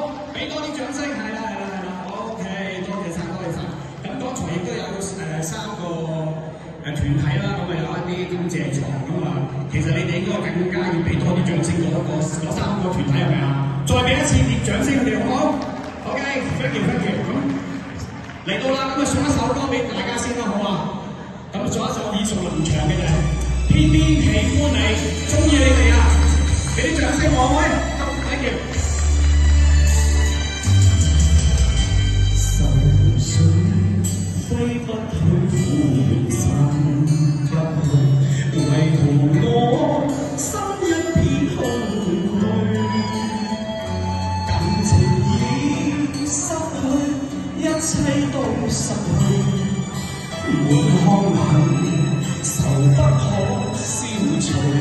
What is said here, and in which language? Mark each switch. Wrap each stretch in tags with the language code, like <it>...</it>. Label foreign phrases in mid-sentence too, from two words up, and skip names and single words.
<yue>俾多啲掌聲係啦係啦係啦 ，OK， 多謝晒多謝晒。咁剛才亦都有3個團體啦，咁啊有一啲感謝狀咁啊，其實你哋應該更加要俾多啲掌聲嗰3個團體係咪啊？再俾一次熱掌聲佢哋好唔好 ？OK，</yue> <en>thank you，thank you。</en> <yue>咁嚟到啦，咁啊送一首歌俾大家先啦，好嘛？咁送一首耳熟能詳嘅就係偏偏喜歡你，中意你哋啊！俾啲掌聲我喂 ，</yue> <en>thank you。</en> <yue>愁緒揮不去，苦散不去，為何我心一片空虛？感情已失去，一切都失去，滿腔恨愁不可消除。</yue>